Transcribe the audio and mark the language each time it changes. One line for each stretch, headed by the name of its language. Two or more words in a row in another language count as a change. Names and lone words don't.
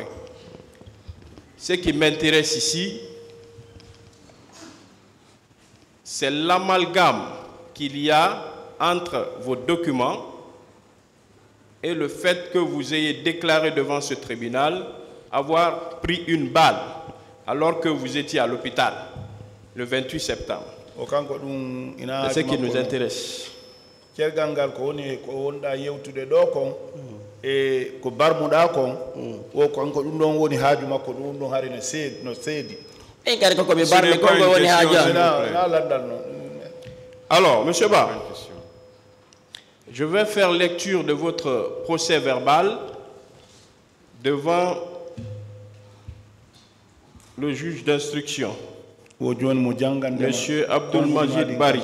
French: Ce qui m'intéresse ici, c'est l'amalgame qu'il y a entre vos documents et le fait que vous ayez déclaré devant ce tribunal avoir pris une balle alors que vous étiez à l'hôpital le 28 septembre. C'est ce qui nous intéresse.
Fula: E ko barmuda kon o kanko dum don woni haaju makko dum don hari no seedi e gari ko be barme ko woni haaju na landal no.
French: Alors monsieur Ba, je vais faire lecture de votre procès verbal devant le juge d'instruction, monsieur Abdul Majid Bari,